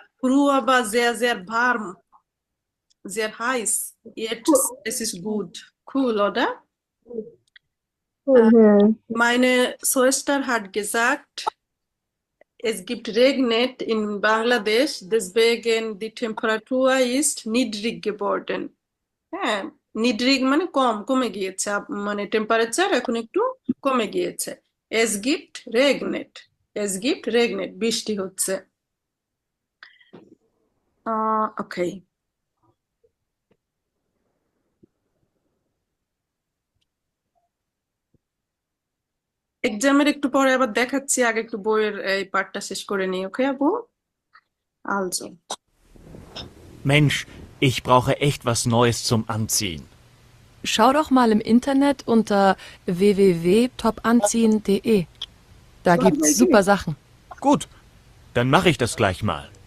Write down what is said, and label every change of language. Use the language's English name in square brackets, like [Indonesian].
[German] Früher war sehr, sehr warm, sehr heiß. Jetzt es ist gut. Cool, oder? [Bangla] হ্যাঁ, Meine Schwester hat gesagt, es gibt Regnet in Bangladesch, deswegen die Temperatur ist niedrig geworden. হ্যাঁ, নিডরিগ মানে কম, কমে গিয়েছে, মানে temperature এখন একটু কমে গিয়েছে। [German] এস গিফট রেগনেট, এস গিফট রেগনেট, [Bangla] বৃষ্টি হচ্ছে। ওকে, এক্সামের একটু পরে আবার দেখাচ্ছি, আগে একটু বইয়ের এই পার্টটা শেষ করে নিই। ওকে আপু, also [German] Mensch, ich brauche echt was Neues zum Anziehen. Schau doch mal im Internet unter www.topanziehen.de. Da gibt's super Sachen. Gut, dann mache ich das gleich mal.